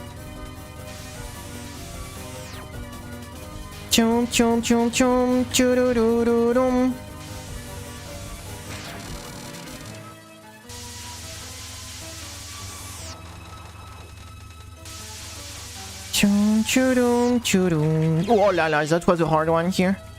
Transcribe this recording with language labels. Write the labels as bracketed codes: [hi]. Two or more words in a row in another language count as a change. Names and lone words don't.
[en] Chum chum chum chum choo-doo-doo-doo-dum. Chum choo-dum choo-dum. Oh la la, that was a hard one here.